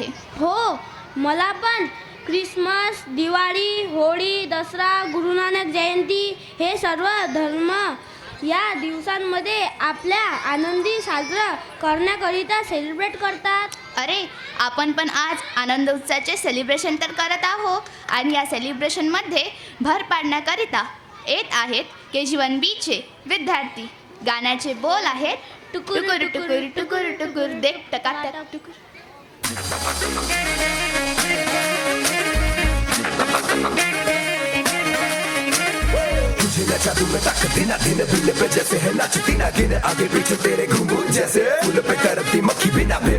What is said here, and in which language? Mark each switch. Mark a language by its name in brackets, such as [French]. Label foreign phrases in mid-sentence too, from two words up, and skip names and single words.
[Marathi] हो, मला पण ख्रिसमस, दिवाळी, होळी, दसरा, गुरु नानक जयंती हे सर्व धर्म या दिवसांमध्ये आपल्या आनंदी साजरा करण्याकरिता सेलिब्रेट करतात. अरे, आपण पण आज आनंद उत्सवाचे सेलिब्रेशन तर करत आहोत. आणि या सेलिब्रेशनमध्ये भर पाडण्याकरिता येत आहेत KG1Bचे विद्यार्थी. गाण्याचे बोल आहेत [Hindi] टुकुर टुकुर टुकुर टुकुर देख टकाटक टुकुर. तुझे नचा दूं मैं तक दिन दिन बिन पे जैसे है नचती ना गिन आगे पीछे तेरे घूंघून जैसे फूल पे करती मक्खी बिना बिन.